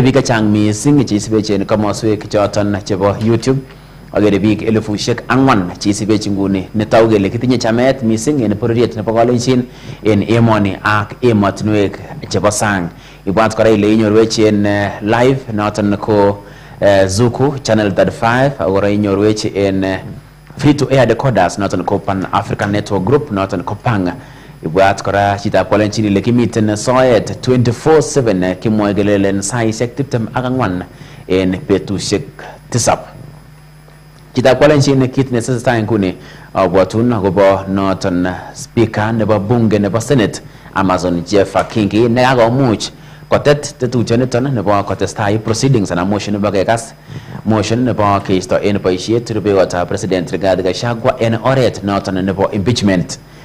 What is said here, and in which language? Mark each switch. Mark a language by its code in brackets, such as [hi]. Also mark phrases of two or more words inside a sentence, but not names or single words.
[kln] biik chechang mising che isibechen komoswek choton chebo YouTube agere biik 4,000 che isibechi nguni netogu kele kitinye chamet mising en bororiet nebo kolenjin en emoni ak emotinwek chebo sang ibwat kora ile inyorwech en live noton ko Zuku channel 35 akora inyorwech en [en] free to air decoders [kln] noton ko Pan African Network Group noton ko Pang ibwat kora chitab kolenjin ile kimiten soet 24/7 kimwoe kelelen saisiek 24 en betusiek 7 chitab kolenjin kit netesetai nguni abwatun akobo noton speaker nebo bunge nebo Senate Amazon Jeff Kingi nekakomuch kotet tetutioniton nebo kotestai proceedings anan motion nebo kekas motion nebo keisto en boisiet rupeyotab president Rigathi Gachagua en oret noton nebo impeachment